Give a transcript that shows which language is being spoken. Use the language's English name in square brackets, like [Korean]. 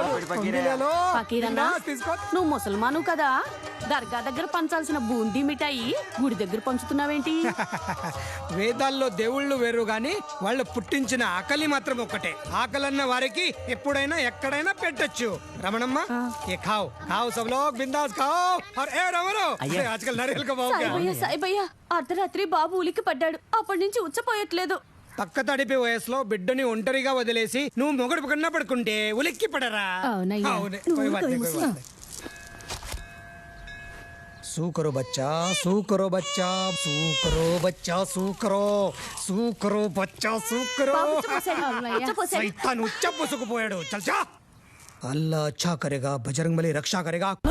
[Telugu] ఫకీరన్నా, నువ్వు ముసల్మాను కదా, దర్గా దగ్గర పంచాల్సిన బూందీ మిఠాయి గుడి దగ్గర పంచుతున్నావేంటి? వేదాల్లో దేవుళ్ళు వేరు గాని వాళ్ళు పుట్టించిన ఆకలి మాత్రం ఒక్కటే. ఆకలన్న వారికి ఎప్పుడైనా ఎక్కడైనా పెట్టొచ్చు. [Hindi] రమణమ్మ ఏ ఖావ్ ఖావ్ సబ్ లోగ్ బిందాస్ ఖావ్. और ए रमणो आजकल नारियल का भाव क्या है? [Telugu] సాయిబయ్య అర్ధరాత్రి బాబు ఉలికి పడ్డాడు, అప్పటి నుంచి ఉచ్చపోయట్లేదు. పక్క తడిపి వయసులో బిడ్డని ఒంటరిగా వదిలేసి నువ్వు మొగుడు కన్నా పడుకుంటే ఉలిక్కి పడరా? అవునయ్యా. అవునే. [Hindi] कोई बात नहीं, कोई बात नहीं. सू करो बच्चा, सू करो बच्चा, सू करो बच्चा, सू करो, सू करो बच्चा, सू करो. शैतान [Telugu] उच्च पुसुकुपोयाడు. [Hindi] चल जा. अल्लाह अच्छा करेगा, बजरंग बली रक्षा करेगा.